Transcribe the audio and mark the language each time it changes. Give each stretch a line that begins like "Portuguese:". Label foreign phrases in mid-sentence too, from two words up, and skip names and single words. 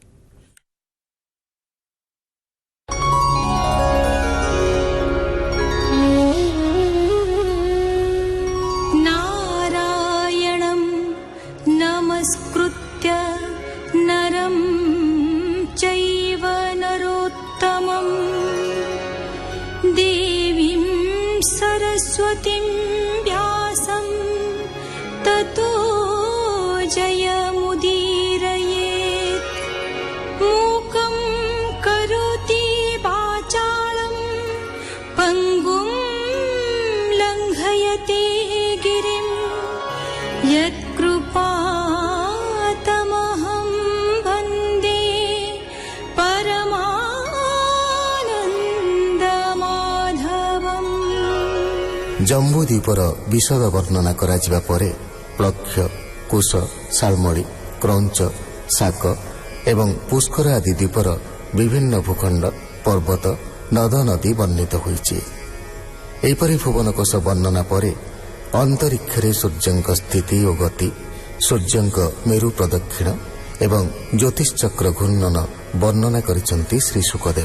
Sanskrit: ନାରାୟଣଂ ନମସ୍କୃତ୍ୟ ନରଂ ଚୈବ ନରୋତ୍ତମଂ ଦେବୀଂ ସରସ୍ୱତୀଂ ବ୍ୟାସଂ ତतो ଜୟମୁଦୀରୟେତ୍। ମୂକଂ କରୋତି ବାଚାଳଂ পঙ্গুং লঙ্ঘয়তে গিরিং যৎকৃপাতমহং বন্দে পরমানন্দমাধবম।
Odia: ଜମ୍ବୁଦ୍ୱୀପର ବିଶଦ ବର୍ଣ୍ଣନା କରାଯିବା ପରେ ପ୍ଳକ୍ଷ, କୁଶ, ଶାଳମଳି, କ୍ରଞ୍ଚ, ଶାକ ଏବଂ ପୁଷ୍କର ଆଦି ଦ୍ୱୀପର ବିଭିନ୍ନ ଭୂଖଣ୍ଡ, ପର୍ବତ, ନଦ ନଦୀ ବର୍ଣ୍ଣିତ ହୋଇଛି। ଏହିପରି ଭୁବନକୋଷ ବର୍ଣ୍ଣନା ପରେ ଅନ୍ତରୀକ୍ଷରେ ସୂର୍ଯ୍ୟଙ୍କ ସ୍ଥିତି ଓ ଗତି, ସୂର୍ଯ୍ୟଙ୍କ ମେରୁ ପ୍ରଦକ୍ଷିଣ ଏବଂ ଜ୍ୟୋତିଶ୍ଚକ୍ର ଘୂର୍ଣ୍ଣନ ବର୍ଣ୍ଣନା କରିଛନ୍ତି ଶ୍ରୀ ଶୁକଦେବ।